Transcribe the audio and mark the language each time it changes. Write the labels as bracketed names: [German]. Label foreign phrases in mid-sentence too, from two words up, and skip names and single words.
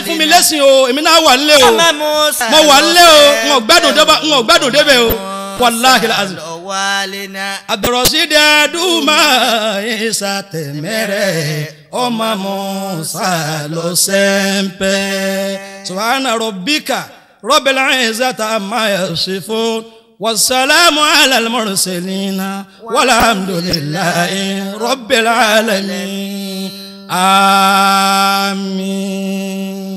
[Yoruba] fún mi lẹ́sìn o èmi náà wà nílé o mo wà nílé o n ò gbádùn débẹ̀ o [Arabic] والله العظيم [Yoruba] Abdulrasheed Aduma ìsàtẹ̀mẹ́rẹ̀ ọmọ Musa lọ sẹ́ńpẹ́ [Arabic] سبحان ربك رب العزة عما يصفون والسلام على المرسلين والحمد لله رب العالمين. [Yoruba] Àmín.